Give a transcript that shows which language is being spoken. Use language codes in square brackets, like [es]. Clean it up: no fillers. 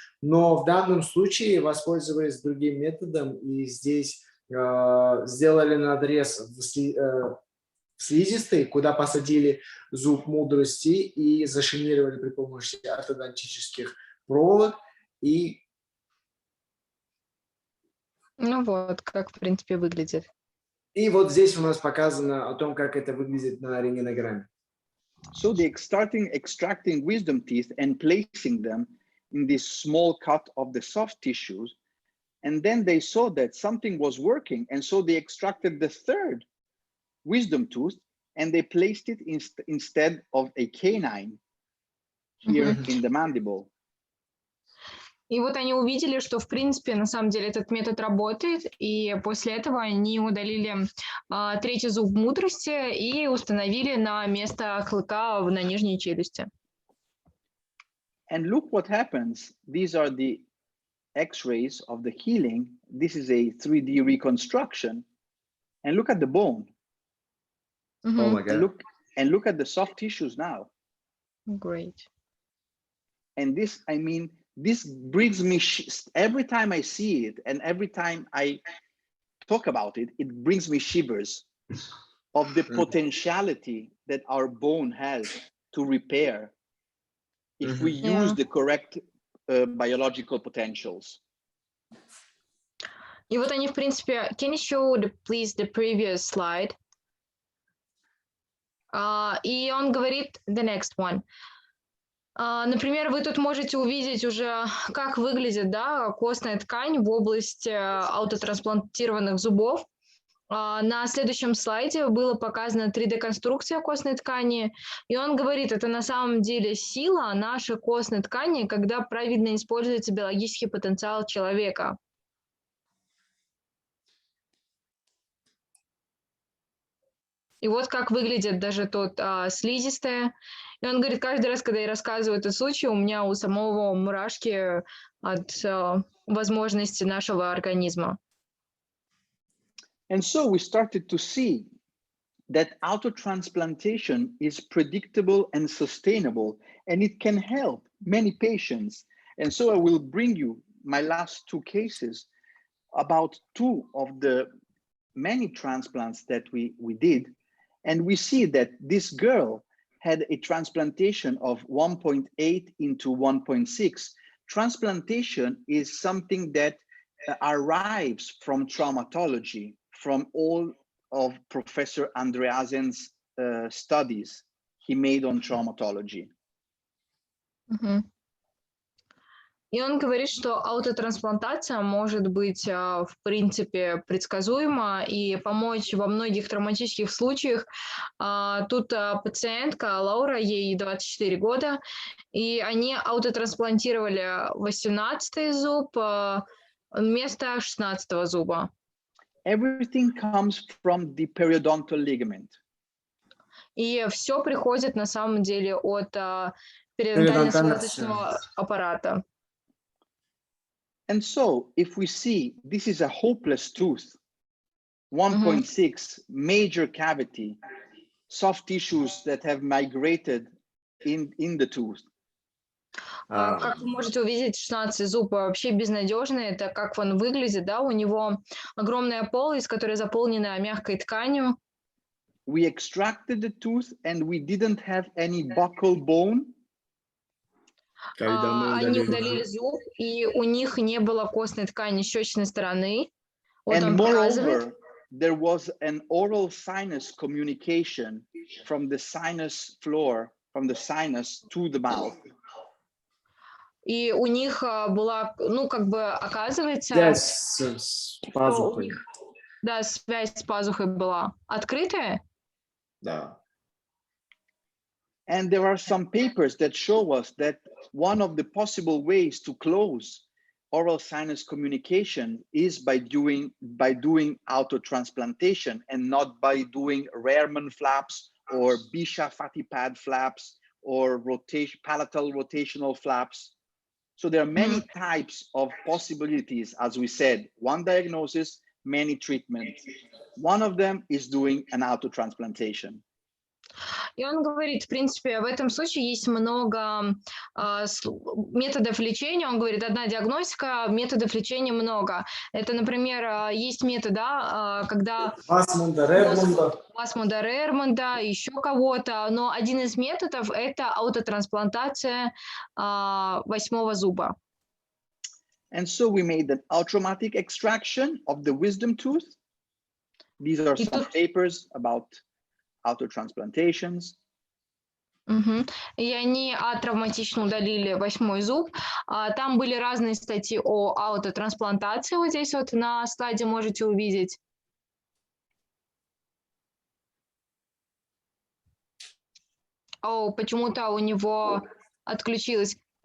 [ru] Но в данном случае, воспользовались другим методом, и здесь сделали надрез в слизистой, куда посадили зуб мудрости и зашинировали при помощи ортодонтических проволок. И... Ну вот, как в принципе выглядит. И вот здесь у нас показано о том, как это выглядит на рентгенограмме. [en] So they starting extracting wisdom teeth and placing them in this small cut of the soft tissues. And then they saw that something was working. And so they extracted the third wisdom tooth and they placed it instead of a canine here in the mandible. И вот они увидели, что, в принципе, на самом деле этот метод работает, и после этого они удалили третий зуб мудрости и установили на место клыка на нижней челюсти. And look what happens. These are the X-rays of the healing. This is a 3D reconstruction. And look at the bone. Oh my God. And look at the soft tissues now. Great. And this, I mean, this brings me, every time I see it and every time I talk about it, it brings me shivers of the potentiality that our bone has to repair if we use the correct biological potentials. [ru] И вот они, в принципе, [en] can you show, please, the previous slide? [ru] И он говорит, [en] the next one. [ru] Например, вы тут можете увидеть уже, как выглядит, да, костная ткань в области аутотрансплантированных зубов. На следующем слайде было показана 3D-конструкция костной ткани, и он говорит, это на самом деле сила нашей костной ткани, когда правильно используется биологический потенциал человека. И вот как выглядит даже тот слизистая. И он говорит, каждый раз, когда я рассказываю этот случай, у меня у самого мурашки от возможности нашего организма. [en] And so we started to see that autotransplantation is predictable and sustainable, and it can help many patients. And so I will bring you my last two cases about two of the many transplants that we did. And we see that this girl had a transplantation of 1.8 into 1.6. Transplantation is something that arrives from traumatology, from all of Professor Andreasen's studies he made on traumatology. [ru] И он говорит, что аутотрансплантация может быть, в принципе, предсказуема и помочь во многих травматических случаях. Тут пациентка Лаура, ей 24 года, и они аутотрансплантировали 18-й зуб вместо 16-го зуба. [en] Everything comes from the periodontal ligament. [ru] И все приходит на самом деле от периодонтально-связочного аппарата. [en] And so, if we see this is a hopeless tooth, 1.6 major cavity, soft tissues that have migrated in the tooth. [ru] Как вы можете увидеть, 16 зуб вообще безнадежный. Это как он выглядит, да? У него огромная полость, которая заполнена мягкой тканью. [en] We extracted the tooth and we didn't have any buccal bone. [ru] Они удалили зуб, и у них не было костной ткани щечной стороны. Вот [en] And [ru] он показывает. [en] moreover, there was an oral sinus communication from the sinus floor, from the sinus to the mouth. [ru] И у них была, ну, как бы, оказывается, с пазухой. да, связь с пазухой была открытая. Да. [en] And there are some papers that show us that one of the possible ways to close oral sinus communication is by doing autotransplantation and not by doing Rareman flaps or Bisha fatty pad flaps or palatal rotational flaps. So there are many types of possibilities, as we said, one diagnosis, many treatments. One of them is doing an autotransplantation. [ru] И он говорит, в принципе, в этом случае есть много методов лечения. Он говорит, одна диагностика, методов лечения много. Это, например, есть метод, да, когда Васмунда, Рермонда, еще кого-то, но один из методов – это аутотрансплантация 8-го зуба. [en] And so we made an automatic extraction of the wisdom tooth. These are some papers about autotransplantations. [ru] И они травматично удалили 8-й зуб. Там были разные статьи о аутотрансплантации. Вот здесь вот на слайде можете увидеть. О, почему-то у него отключилось.